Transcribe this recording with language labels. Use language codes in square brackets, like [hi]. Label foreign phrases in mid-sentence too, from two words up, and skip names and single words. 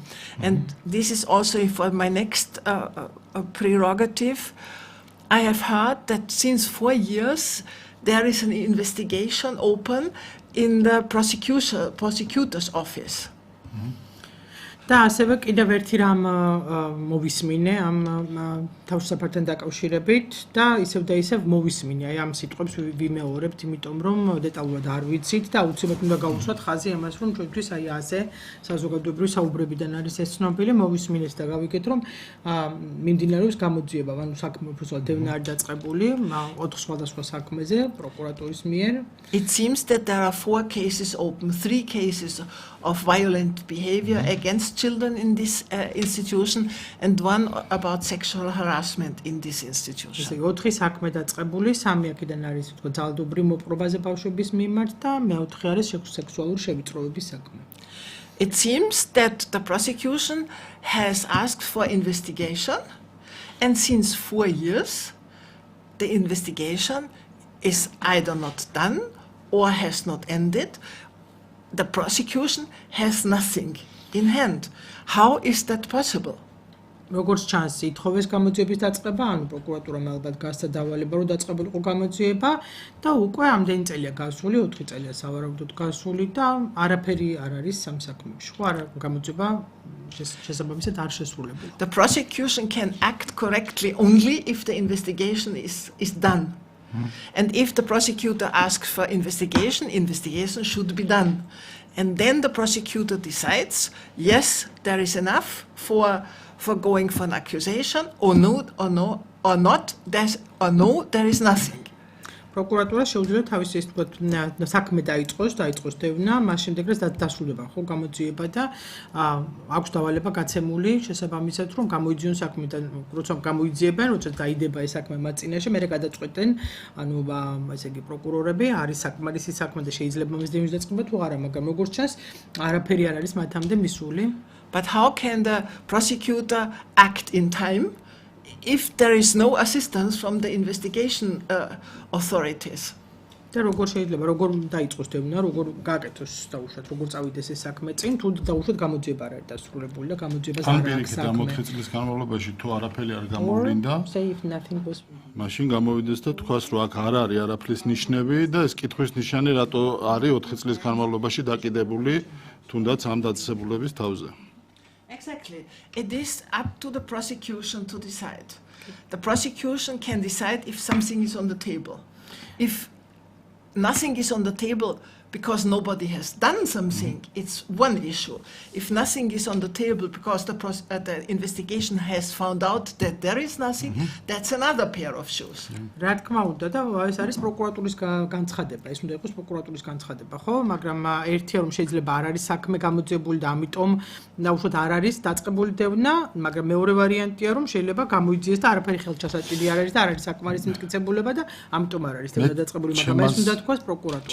[en] And this is also for my next prerogative. I have heard that since 4 years there is an investigation open in the prosecutor's office. [ka] და ასევე კიდევ ერთი რამ მოვისმინე ამ თავშესაფართან დაკავშირებით და ისევ და ისევ მოვისმინე აი ამ სიტყვებს ვიმეორებთ იმიტომ რომ დეტალურად არ ვიცით და აუცილებლად უნდა გავუსვათ ხაზი ამას რომ ჩვენთვის აი ასე საზოგადოებრივი საუბრებიდან არის ეს ცნობილი მოვისმინეს და გავიგეთ რომ მიმდინარეობს გამოძიება ანუ საქმე უბრალოდ დევნა არ დაწყებული 4 სხვადასხვა საქმეზე პროკურატურის მიერ. [en] It seems that there are 4 cases open, 3 cases of violent behavior against children in this institution and one about sexual harassment in this institution. [ka] ესე 4 საქმე დაწყებული, 3 აქედან არის თქო ძალადობრივ მოპყრობაზე ბავშვების მიმართ და მე-4 არის სექსუალური შევიწროების საქმე. [en] It seems that the prosecution has asked for investigation, and since 4 years, the investigation is either not done or has not ended. The prosecution has nothing in hand. How is that possible? [ka] როგორც ჩანს, ითხოვეს გამოძიების დაწყება, ანუ პროკურატურამ ალბათ გასცა დავალება, რომ დაწყებულიყო გამოძიება და უკვე ამდენი წელია გასული, 4 წელია სავარაუდოდ გასული და არაფერი არ არის ამ საქმეში. ხო, არა გამოძიება შესაბამისად არ შესრულებულა. [en] The prosecution can act correctly only if the investigation is done. And if the prosecutor asks for investigation should be done. And then the prosecutor decides, yes, there is enough for going for an accusation, or no, there is nothing. [ka] პროკურატურა შეუძლია თავის ის თქო საქმე დაიწყოს დევნა, მას შემდეგ რაც დასრულდება ხო გამოძიება და აქვს დავალება გაცემული შესაბამისად რომ გამოიძიონ საქმე და როცა გამოიძიებენ, როცა დაიდება ეს საქმე მათ წინაშე, მერე გადაწყვეტენ, ანუ ესე იგი პროკურორები არის საკმარისი საქმე და შეიძლება მის დევნის დაწყება თუ არა, მაგრამ როგორც ჩანს, არაფერი არ არის მათამდე მისული. [en] But how can the prosecutor act in time if there is no assistance from the investigation authorities? [ka] და როგორ შეიძლება როგორ დაიწყოს დევნა, როგორ გააკეთოს დაუშვათ, როგორ წავიდეს ეს საქმე წინ, თუ დაუშვათ გამოძიება არ არის დასრულებული და გამოძიებას არ აქვს საქმე. ამ 4 წლის განმავლობაში თუ არაფერი არ გამოვლინდა, მაშინ გამოვიდეს და თქვას, რომ აქ არ არის არაფრის ნიშნები და ეს კითხვის ნიშანი რატო არის 4 წლის განმავლობაში დაკიდებული თუნდაც ამ დაწესებულების თავზე. [en] Exactly. It is up to the prosecution to decide. The prosecution can decide if something is on the table. If nothing is on the table because nobody has done something, it's one issue. If nothing is on the table because the investigation has found out that there is nothing, that's another pair of shoes. [ka] რა თქმა უნდა და ეს არის პროკურატურის განცხადება. ეს უნდა იყოს პროკურატურის განცხადება, ხო? მაგრამ ერთია რომ შეიძლება არ არის საქმე გამოძიებული და ამიტომ დაუშვათ არ არის დაწყებული დევნა, მაგრამ მეორე ვარიანტია რომ შეიძლება გამოიძიეს და არაფერი ხელჩასაჭირი არ არის და არ არის საკმარისი მტკიცებულება და ამიტომ არ არის დევნა დაწყებული, მაგრამ ეს უნდა თქვას პროკურატურა.